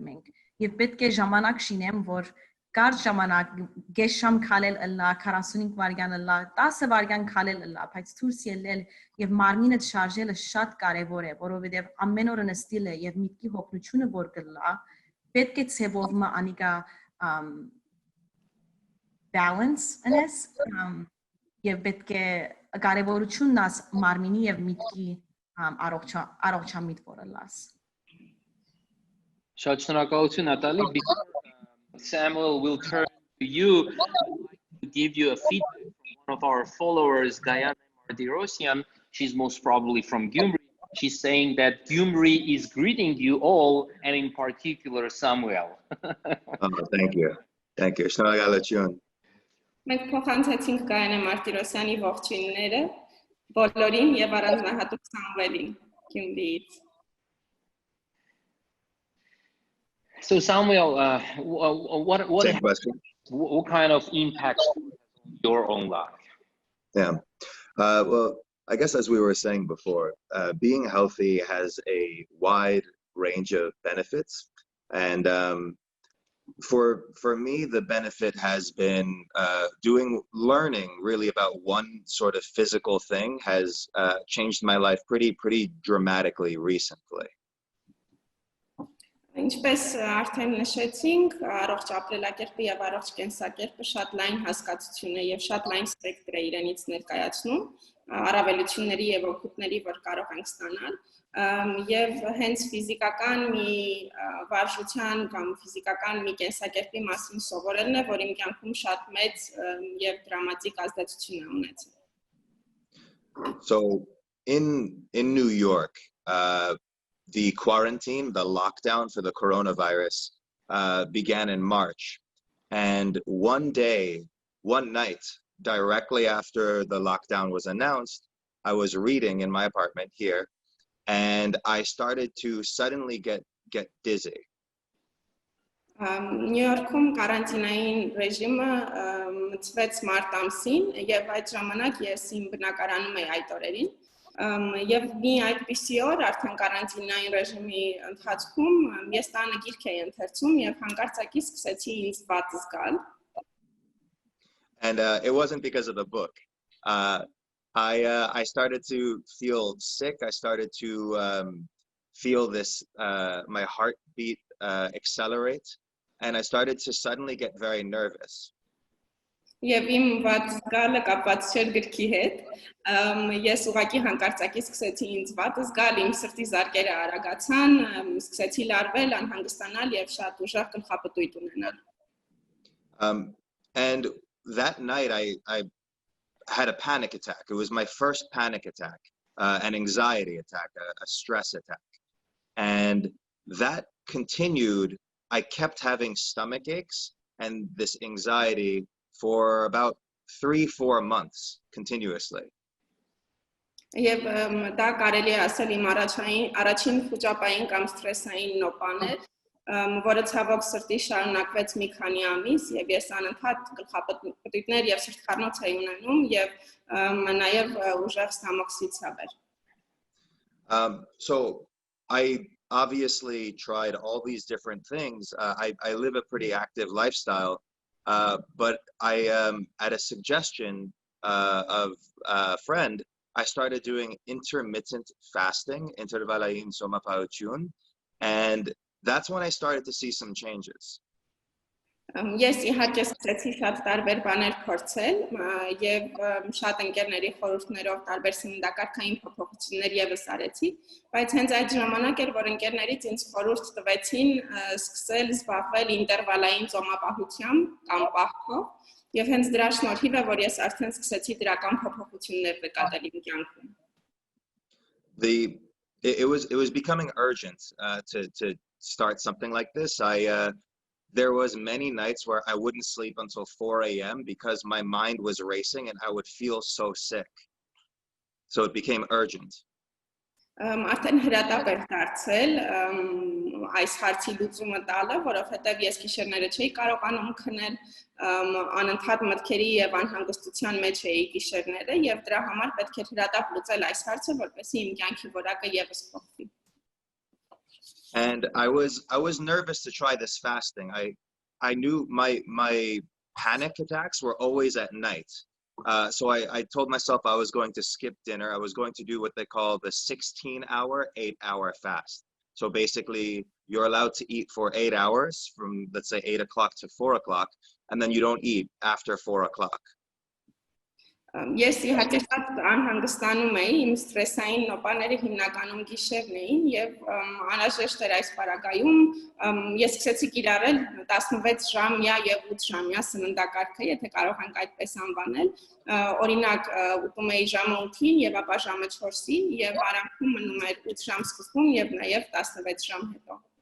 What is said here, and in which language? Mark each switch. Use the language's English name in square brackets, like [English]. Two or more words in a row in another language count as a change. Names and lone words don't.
[Armenian] մենք եւ պետք է ժամանակ շինեմ, որ Կարճ ժամանակ գեշ շամ քալել ըլլա 45 վայրկյան ըլլա 10 վայրկյան քալել ըլլա բայց դուրս ելնել եւ մարմինը շարժելը շատ կարեւոր է որովհետեւ ամեն օր նստելը եւ միտքի հոգնությունը որ կլա պետք է ցեվովը անիկա balance անես եւ պետք է կարեւորությունն աս մարմինի եւ միտքի առողջամիտ որլաս Շատ շնորհակալություն [English] Նատալի Samuel will turn to you. I'd like to give you a feedback from one of our followers, Diana Martirosyan. She's most probably from Gyumri. She's saying that Gyumri is greeting you all, and in particular, Samuel. Thank you. Thank you. [Armenian] Շնորհակալություն. Մենք փոխանցեցինք Diana Martirosյանի ողջույնները բոլորին եւ առանձնահատուկ Սամուելին Gyumriից. [English] So Samuel, what kind of impact on your own life? Yeah, well, I guess as we were saying before, being healthy has a wide range of benefits, and for me, the benefit has been learning really about one sort of physical thing has changed my life pretty dramatically recently. [Armenian] Ինչպես արդեն նշեցինք, առողջ ապրելակերպը եւ առողջ կենսակերպը շատ լայն հասկացություն է եւ շատ լայն սպեկտր է իրենից ներկայացնում, առավելությունների եւ օգուտների, որ կարող ենք ստանալ, եւ հենց ֆիզիկական մի վարժության կամ ֆիզիկական մի կենսակերպի մասին սովորելն է, որ իմ կյանքում շատ մեծ եւ դրամատիկ ազդեցություն է ունեցել. [English] So in New York, the quarantine, the lockdown for the coronavirus began in March. And one night, directly after the lockdown was announced, I was reading in my apartment here, and I started to suddenly get dizzy. [Armenian] Նյու Յորքում կարանտինային ռեժիմը մտցվեց մարտ ամսին, եւ այդ ժամանակ ես իմ բնակարանում էի այդ օրերին. Եվ մի այդպիսի օր արդեն կարանտինային ռեժիմի ընթացքում ես տանը գիրք էի ընթերցում եւ հանկարծակի սկսեցի ինձ վատ զգալ. [English] And it wasn't because of the book. I started to feel sick. I started to feel this my heartbeat accelerate, and I started to suddenly get very nervous. [Armenian] Եվ իմ վատ զգալը կապված չէր գրքի հետ, ես ուղղակի հանկարծակի սկսեցի ինձ վատ զգալ, իմ սրտի զարկերը արագացան, սկսեցի լարվել, անհանգստանալ եւ շատ ուժեղ գլխապտույտ ունենալ. [English] And that night I had a panic attack. It was my first panic attack, an anxiety attack, a stress attack. And that continued. I kept having stomach aches and this anxiety for about 3-4 months continuously. [Armenian] Եվ դա կարելի է ասել իմ առաջին խոճապային կամ սթրեսային նոպան էր, որը ցավոք սրտի շարունակվեց մի քանի ամիս եւ ես անընդհատ գլխապտույտներ եւ սրտխառնոց էի ունենում եւ նաեւ ուժեղ ստամոքսի ցավ էր. [English] So I obviously tried all these different things. I live a pretty active lifestyle. But at a suggestion of a friend, I started doing intermittent fasting, [Armenian] ինտերվալային ծոմապահություն, [English] and that's when I started to see some changes. [Armenian] Ես իհարկե սկսեցի շատ տարբեր բաներ փորձել եւ շատ ընկերների խորհուրդներով տարբեր սննդակարգային փոփոխություններ եւս արեցի, բայց հենց այդ ժամանակ էր, որ ընկերներից ինձ խորհուրդ տվեցին սկսել զբաղվել ինտերվալային ծոմապահությամբ կամ պահքով եւ հենց դրա շնորհիվ է, որ ես արդեն սկսեցի դրական փոփոխություններ նկատել իմ կյանքում. [English] It was becoming urgent to start something like this. There was many nights where I wouldn't sleep until 4 a.m. because my mind was racing and I would feel so sick. So it became urgent. [Armenian] Արդեն հրատապ էր դարձել այս հարցի լուծումը տալը, որովհետև ես գիշերները չէի կարողանում քնել, անընդհատ մտքերի եւ անհանգստության մեջ էի գիշերները եւ դրա համար պետք էր հրատապ լուծել այս հարցը, որպեսզի իմ կյանքի որակը եւս փոխվի. [English] And I was nervous to try this fasting. I knew my panic attacks were always at night. So I told myself I was going to skip dinner. I was going to do what they call the 16-hour, 8-hour fast. So basically, you're allowed to eat for 8 hours from, let's say, 8 o'clock to 4 o'clock, and then you don't eat after 4 o'clock. [Armenian] Ես իհարկե շատ անհանգստանում էի, իմ ստրեսային նոպաները հիմնականում գիշերն էին եւ անհրաժեշտ էր այս պարագայում ես սկսեցի կիրառել 16 ժամյա եւ 8 ժամյա սննդակարգը, եթե կարող ենք այդպես անվանել, օրինակ ուտում էի ժամը 8-ին եւ ապա ժամը 4-ին եւ արանքում մնում էր 8 ժամ սկզբում եւ նաեւ 16 ժամ հետո.